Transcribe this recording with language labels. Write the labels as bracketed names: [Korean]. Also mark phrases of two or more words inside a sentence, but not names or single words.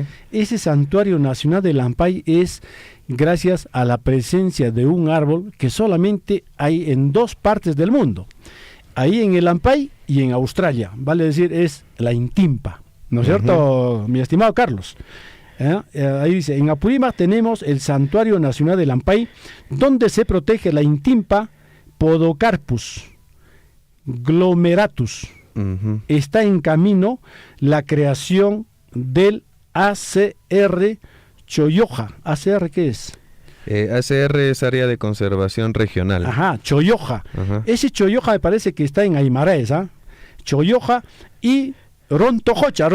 [Spanish] Ese Santuario Nacional de Lampay es gracias a la presencia de un árbol que solamente hay en 2 partes del mundo. Ahí en el Lampay y en Australia, vale decir, es la intimpa, ¿no es cierto, mi estimado Carlos? Ahí dice, en Apurímac tenemos el Santuario Nacional de Lampay, donde se protege la intimpa Podocarpus glomeratus. Está en camino la creación del ACR Choyoja. ¿ACR qué es? ACR es Área de Conservación Regional. Ajá, Choyoja. Ese Choyoja me parece que está en Aymaraes, Choyoja y Rontojocha.